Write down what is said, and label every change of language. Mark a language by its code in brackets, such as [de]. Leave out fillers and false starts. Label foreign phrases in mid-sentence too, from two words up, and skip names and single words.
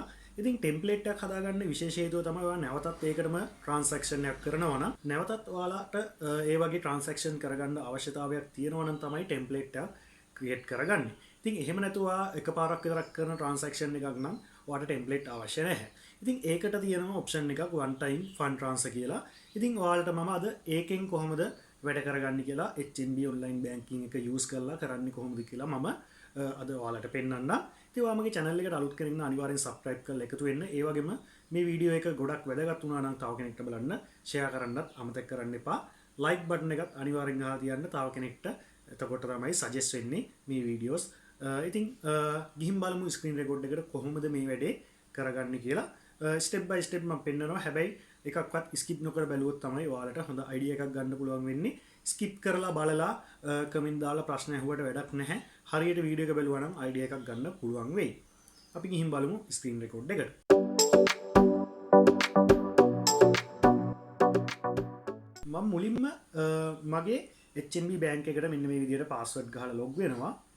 [si] ඉතින් ටෙම්ප්ලේට් එකක් හදාගන්න විශේෂ හේතුව තමයි ඔයාලා නැවතත් ඒකටම ට්‍රාන්සැක්ෂන් එකක් කරනවා නම් නැවතත් ඔයාලට ඒ වගේ ට්‍රාන්සැක්ෂන් කරගන්න අවශ්‍යතාවයක් තියෙනවා නම් තමයි ටෙම්ප්ලේට් එක ක්‍රියේට් කරගන්නේ. ඉතින් එහෙම නැතුව එකපාරක් විතරක් කරන ට්‍රාන්සැක්ෂන් එකක් නම් ඔයාලට ටෙම්ප්ලේට් අවශ්‍ය නැහැ. ඉතින් ඒකට තියෙනවා ඔප්ෂන් එකක් [en] one time fund transfer [si] කියලා. ඉතින් ඔයාලට මම අද ඒකෙන් කොහොමද වැඩ කරගන්නේ කියලා [en] HnB online banking [si] එක use කරලා කරන්නේ කොහොමද කියලා මම අද ඔයාලට පෙන්නන්නම්. ඉතින් ඔයා මගේ channel එකට අලුත් කෙනෙක් නම් අනිවාර්යෙන් subscribe කරලා එකතු වෙන්න. ඒ වගේම මේ වීඩියෝ එක ගොඩක් වැදගත් වුණා නම් තව කෙනෙක්ට බලන්න share කරන්නත් අමතක කරන්න එපා. [en] like button [si] එකත් අනිවාර්යෙන් ගහලා තියන්න තව කෙනෙක්ට. එතකොට තමයි suggest වෙන්නේ මේ videos. ඉතින් ගිහින් බලමු [en] screen record [si] එකට කොහොමද මේ වැඩේ කරගන්නේ කියලා. [en] step by step [si] මම පෙන්නනවා. හැබැයි එකක්වත් skip නොකර බැලුවොත් තමයි ඔයාලට හොඳ idea එකක් ගන්න පුළුවන් වෙන්නේ. skip කරලා බලලා comment දාලා ප්‍රශ්න අහුවට වැඩක් නැහැ. හරියට වීඩියෝ එක බැලුවා නම් idea එකක් ගන්න පුළුවන් වෙයි. අපි ගිහින් බලමු [en] screen record [si] එකට. මම මුලින්ම මගේ [en] HnB bank [si] එකට මෙන්න මේ විදිහට password ගහලා log වෙනවා.